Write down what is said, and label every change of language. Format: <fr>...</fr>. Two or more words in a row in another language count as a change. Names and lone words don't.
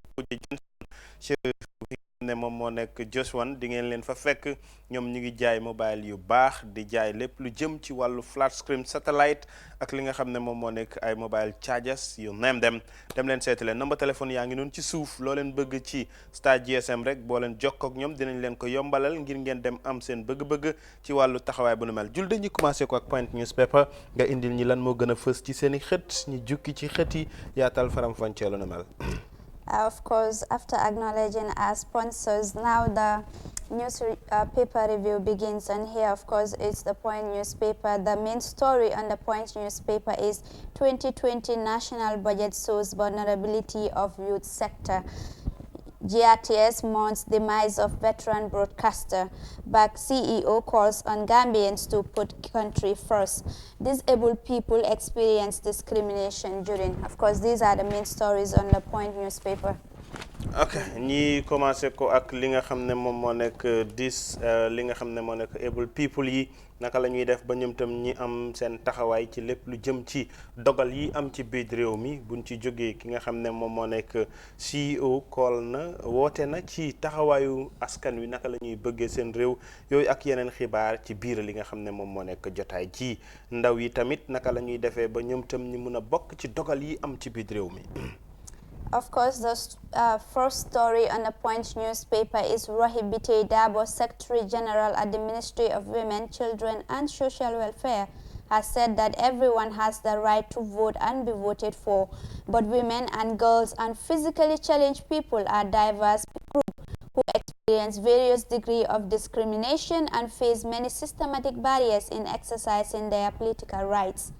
<wo>ci ne moom moo nekk Joswan di ngeen leen fa fekk ñoom ñu ngi jaay mobile yu baax di jaay lépp lu jëm ci wàllu</wo> <en>flat screen</en> <wo>satellite ak li nga xam ne moom moo nekk ay</wo> <en>mobile chargers</en> <wo>yu neem dem leen seeti leen number téléphone yaa ngi noonu ci suuf loo leen bëgg ci Star GSM rek boo leen jokkoo ak ñoom dinañ leen ko yombalal ngir ngeen dem am seen bëgg-bëgg ci wàllu taxawaay bu nu mel jul dañuy commencé ko ak Point Newspaper nga indil ñi lan moo gën a fës ci seen i xët ñi jukki ci xët yi yaatal faram-fàccee lu nu mel.</wo> <en>Of course, after acknowledging our sponsors, now the paper review begins, and here, of course, it's the Point newspaper. The main story on the Point newspaper is 2020 national budget shows vulnerability of youth sector. GRTS mourns demise of veteran broadcaster. Back CEO calls on Gambians to put country first. Disabled people experience discrimination during. Of course, these are the main stories on the Point newspaper.</en> <wo>ok ñi commencé ko ak li nga xam ne moom moo nekk li nga xam ne moo nekk</wo> <en>able people</en> <wo>yi naka la ñuy def ba ñoom tam ñi am seen taxawaay ci lépp lu jëm ci dogal yi am ci biir réew mi buñ ci jógee ki nga xam ne moom moo nekk CEO call na woote na ci taxawaayu askan wi naka la ñuy bëggee seen réew yooyu ak yeneen xibaar ci biir li nga xam ne moom moo nekk jotaay ci ndaw yi tamit naka la ñuy defee ba ñoom tam ñi mun a bokk ci dogal yi am ci biir réew mi.</wo> <en>Of course, the first story on the Point newspaper is Rohey Biteye Darboe, Secretary General at the Ministry of Women, Children and Social Welfare, has said that everyone has the right to vote and be voted for, but women and girls and physically challenged people are diverse groups who experience various degrees of discrimination and face many systematic barriers in exercising their political rights.</en>